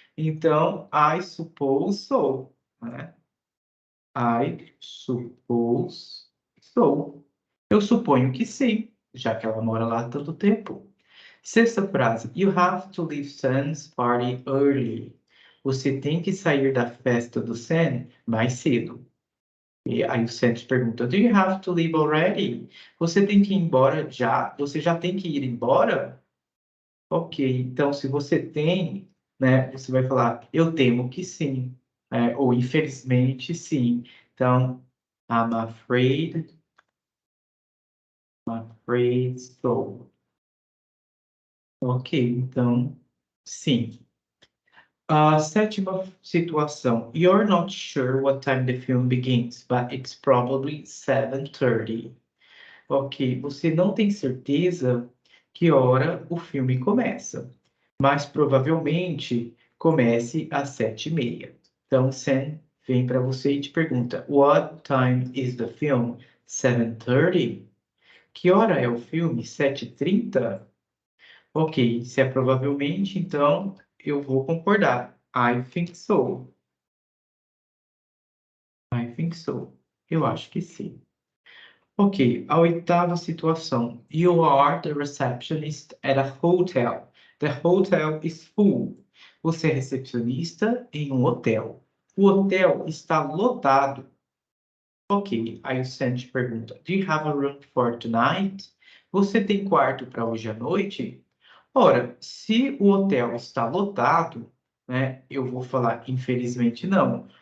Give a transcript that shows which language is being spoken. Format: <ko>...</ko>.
<en>Então, I suppose so, né? I suppose so.</en> <pt>Eu suponho que sim, já que ela mora lá há tanto tempo. Sexta frase.</pt> <en>You have to leave Sam's party early.</en> <pt>Você tem que sair da festa do Sam mais cedo. E aí o Sam te pergunta,</pt> <en>Do you have to leave already?</en> <pt>Você tem que ir embora já? Você já tem que ir embora? Ok, então se você tem, né, você vai falar, eu temo que sim, ou infelizmente sim.</pt> <en>Então, I'm afraid so.</en> <pt>Ok, então, sim. A sétima situação.</pt> <en>You're not sure what time the film begins, but it's probably 7:30.</en> <pt>Ok, você não tem certeza que hora o filme começa, mas provavelmente comece às 7:30. Então, Sam vem para você e te pergunta:</pt> <en>What time is the film?</en> <pt>7:30? Que hora é o filme? 7:30? Ok, se é provavelmente, então eu vou concordar.</pt> <en>I think so. I think so.</en> <pt>Eu acho que sim. Ok, a oitava situação.</pt> <en>You are the receptionist at a hotel. The hotel is full.</en> <pt>Você é recepcionista em um hotel. O hotel está lotado.</pt> <en>Ok,</en> <pt>aí o Sandy pergunta:</pt> <en>Do you have a room for tonight?</en> <pt>Você tem quarto para hoje à noite? Ora, se o hotel está lotado, né, eu vou falar infelizmente não.</pt>